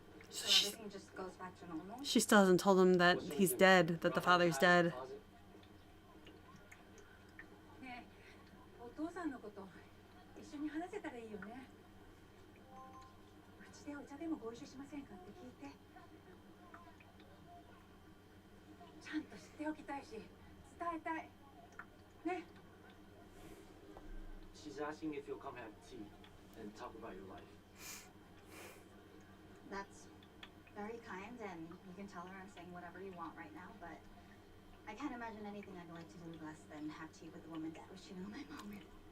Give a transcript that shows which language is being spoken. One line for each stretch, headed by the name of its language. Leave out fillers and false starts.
English: So everything just goes back to normal? She still hasn't told him that he's dead, that the father's dead.
Japanese: ねえ、お父さんのこと一緒に話せたらいいよね。うちでお茶でもご一緒しませんかって聞いて。ちゃんと知っておきたいし、伝えたい。ね。
English: She's asking if you'll come have tea and talk about your life. That's very kind, and you can tell her I'm saying whatever you want right now, but I can't imagine anything I'd like to do less than have tea with the woman Dad wished to know my mom with.